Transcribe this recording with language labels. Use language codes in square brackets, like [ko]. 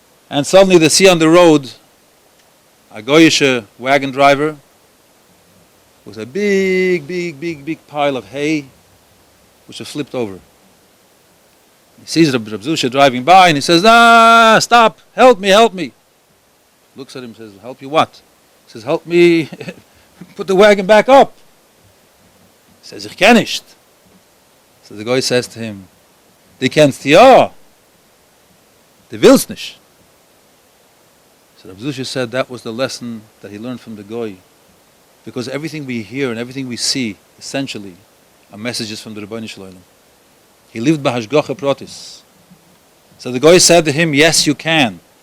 [en] And suddenly they see on the road a goyish wagon driver with a big pile of hay which was flipped over. He sees Reb Zusha driving by and he says, stop, help me. Looks at him and says, help you what? He says, help me put the wagon back up. He says, [yi] ich kann nicht. [en] So the guy says to him, [yi] die kennst ja, die willst nicht. [en] So Reb Zusha said that was the lesson that he learned from the guy. Because everything we hear and everything we see, essentially, are messages from the Rebbeinu Shalom. He lived by hashgacha pratis. So the guy said to him, yes, you can.